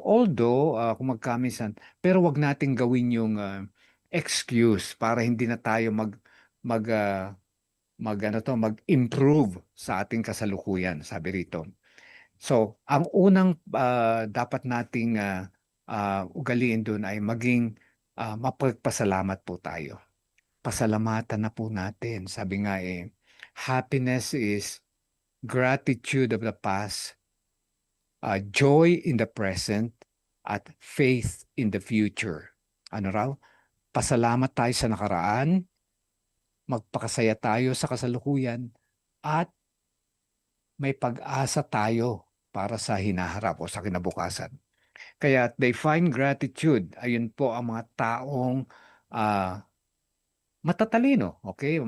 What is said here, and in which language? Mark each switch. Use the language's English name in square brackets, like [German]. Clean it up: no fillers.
[Filipino] Although, kung magkaminsan, pero wag nating gawin yung excuse para hindi na tayo mag, ah, mag-improve sa ating kasalukuyan, sabi rito. So, ang unang dapat nating ugaliin doon ay maging mapagpasalamat po tayo. Pasalamatan na po natin. Sabi nga [English] happiness is gratitude of the past, joy in the present, at faith in the future. [Filipino] Ano raw? Pasalamat tayo sa nakaraan, magpakasaya tayo sa kasalukuyan, at may pag-asa tayo para sa hinaharap o sa kinabukasan. Kaya [English] they find gratitude. [Filipino] Ayun po ang mga taong matatalino, okay?